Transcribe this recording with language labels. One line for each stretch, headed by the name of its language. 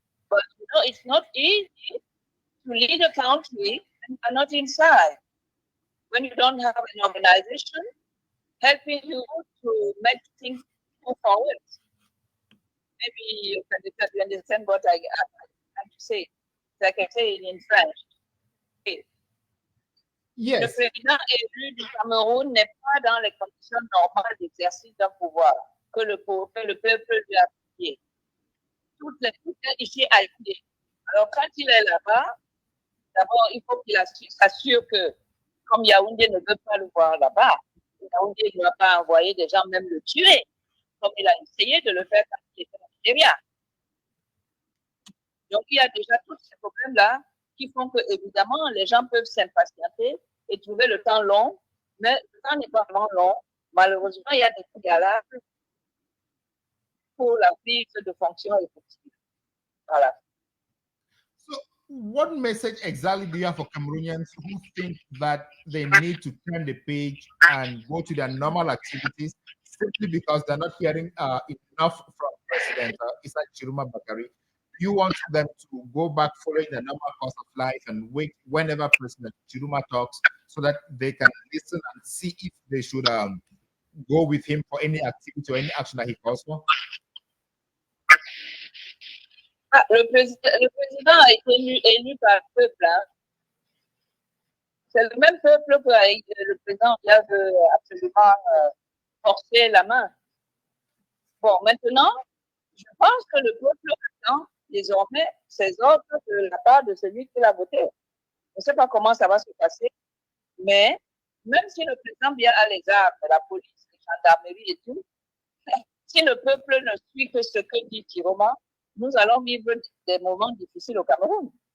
English: But you know, it's not easy to lead a country and you're not inside. When you don't have an organization helping you to make things move forward. Maybe you understand what I have to say. Like I say in French. Yes.
French: Le président élu du Cameroun n'est pas dans les conditions normales d'exercice d'un pouvoir que le peuple lui a confié. Tout est ici à Yaoundé. Alors, quand il est là-bas, d'abord, il faut qu'il s'assure que, comme Yaoundé ne veut pas le voir là-bas, Yaoundé ne va pas envoyer des gens même le tuer, comme il a essayé de le faire quand il était au Nigeria. Donc, il y a déjà tous ces problèmes-là qui font que, évidemment, les gens peuvent s'impatienter et trouver le temps long, mais le temps n'est pas vraiment long. Malheureusement, il y a des galages pour la prise de fonction effective. Voilà.
English: So, what message exactly do you have for Cameroonians who think that they need to turn the page and go to their normal activities simply because they're not hearing enough from President Issa Chiruma Bakari? You want them to go back following the normal course of life and wait whenever President Chiruma talks so that they can listen and see if they should go with him for any activity or any action that he calls for?
French: Ah, le président a été élu par le peuple. Hein. C'est le même peuple que le président vient de absolument forcer la main. Bon, maintenant, je pense que le peuple attend désormais ses ordres de la part de celui qui l'a voté. Je ne sais pas comment ça va se passer, mais même si le président vient à les armes, la police, la gendarmerie et tout, si le peuple ne suit que ce que dit Chiroma, nous allons vivre des moments difficiles au Cameroun.